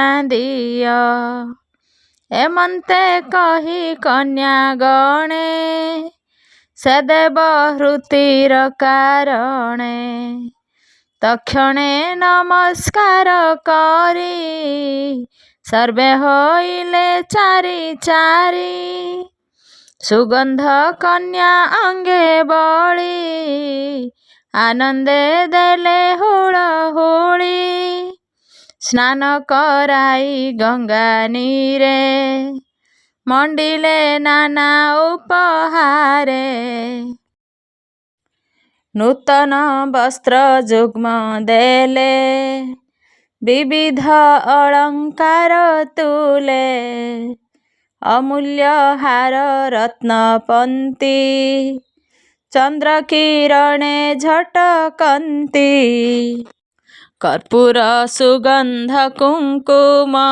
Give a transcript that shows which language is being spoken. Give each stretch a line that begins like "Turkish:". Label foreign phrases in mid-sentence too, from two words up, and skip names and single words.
Odia: ଦିଅ ଏମନ୍ତେ କହି କନ୍ୟା ଗଣେ ସେ ଦେବ ହୃତିର କାରଣେ ତକ୍ଷଣେ ନମସ୍କାର କରି ସର୍ବେ ହୋଇଲେ ଚାରି ଚାରି ସୁଗନ୍ଧ କନ୍ୟା ଅଙ୍ଗେ ବଳି ଆନନ୍ଦେ ଦେଲେ ହୁଳହୁଳି ସ୍ନାନ କରାଇ ଗଙ୍ଗା ନୀରେ ମଣ୍ଡିଲେ ନାନା ଉପହାରେ ନୂତନ ବସ୍ତ୍ର ଯୁଗ୍ମ ଦେଲେ ବିବିଧ ଅଳଙ୍କାର ତୁଲେ ଅମୂଲ୍ୟ ହାର ରତ୍ନପନ୍ତି ଚନ୍ଦ୍ର କିରଣେ ଝଟକନ୍ତି କର୍ପୂର ସୁଗନ୍ଧ କୁଙ୍କୁମ